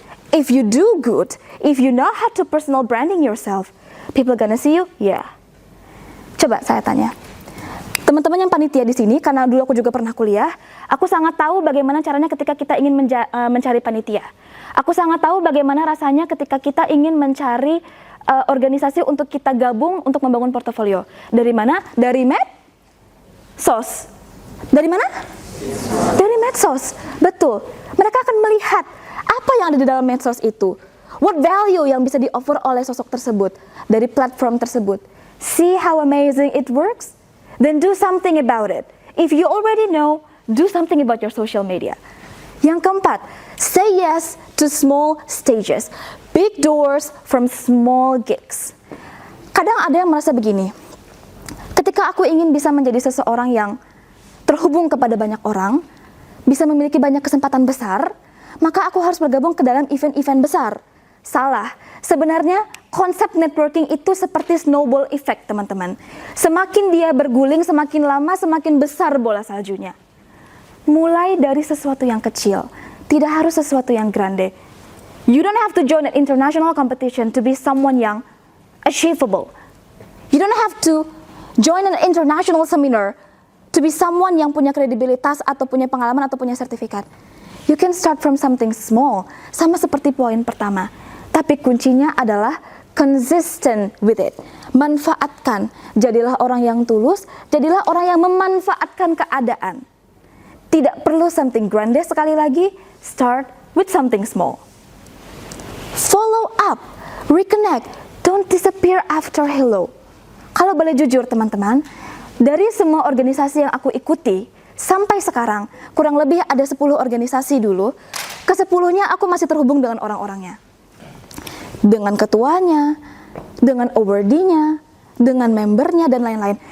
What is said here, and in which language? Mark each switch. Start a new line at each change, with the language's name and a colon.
English: If you do good, if you know how to personal branding yourself, people gonna see you, yeah.
Indonesian: Coba saya tanya, teman-teman yang panitia di sini, karena dulu aku juga pernah kuliah, aku sangat tahu bagaimana caranya ketika kita ingin mencari panitia. Aku sangat tahu bagaimana rasanya ketika kita ingin mencari organisasi untuk kita gabung untuk membangun portofolio. Dari mana? Dari medsos. Dari mana? Dari medsos. Betul. Mereka akan melihat apa yang ada di dalam medsos itu.
English: What value
Indonesian: yang bisa di-offer oleh sosok tersebut dari platform tersebut.
English: See how amazing it works? Then do something about it. If you already know, do something about your social media.
Indonesian: Yang keempat,
English: say yes to small stages. Big doors from small gigs.
Indonesian: Kadang ada yang merasa begini, ketika aku ingin bisa menjadi seseorang yang terhubung kepada banyak orang, bisa memiliki banyak kesempatan besar, maka aku harus bergabung ke dalam event-event besar. Salah. Sebenarnya konsep networking itu seperti snowball effect, teman-teman. Semakin dia berguling, semakin lama, semakin besar bola saljunya. Mulai dari sesuatu yang kecil, tidak harus sesuatu yang grande.
English: You don't have to join an international competition to be someone
Indonesian: yang achievable.
English: You don't have to join an international seminar to to be someone
Indonesian: yang punya kredibilitas atau punya pengalaman atau punya sertifikat.
English: You can start from something small,
Indonesian: sama seperti poin pertama. Tapi kuncinya adalah
English: consistent with it.
Indonesian: Manfaatkan. Jadilah orang yang tulus, jadilah orang yang memanfaatkan keadaan. Tidak perlu
English: something grande
Indonesian: sekali lagi,
English: start with something small. Follow up, reconnect, don't disappear after hello.
Indonesian: Kalau boleh jujur teman-teman, dari semua organisasi yang aku ikuti, sampai sekarang, kurang lebih ada 10 organisasi dulu, ke-10-nya aku masih terhubung dengan orang-orangnya. Dengan ketuanya, dengan awardee-nya, dengan membernya, dan lain-lain.